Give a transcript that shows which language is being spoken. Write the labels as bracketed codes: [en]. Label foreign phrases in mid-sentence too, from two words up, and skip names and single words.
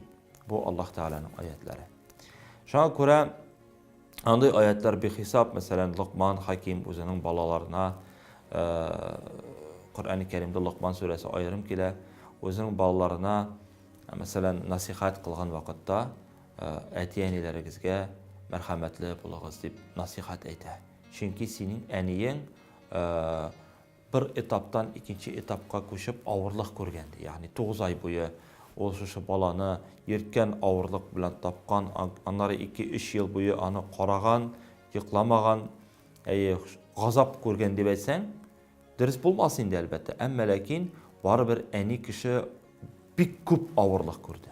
[tt] Бу Аллаһ Тәгаләнең аятлары. Шуңа күрә андый аятлар бихисап, мәсәлән, Луқман Хаким үзенең балаларына Коръән Кәримдә Луқман сүрәсе аерым килә, үзенең балаларына Мәсәлән, насихат кылган вакытта әти-әниләрегезгә мәрхәмәтле булыгыз дип насихат әйтә. Чөнки синең әниең bir etaptan ikinci etapка көчеп авырлык күргәнди. Ягъни 9 ай буе ул шушы баланы ерткән авырлык белән тапкан, аннары 2-3 ел буе аны караган, йокламаган, газап күргән дип әйтсәң, дөрес булмас инде әлбәттә. Әмма ләкин барыбер әни кеше бик күп авырлык күрде.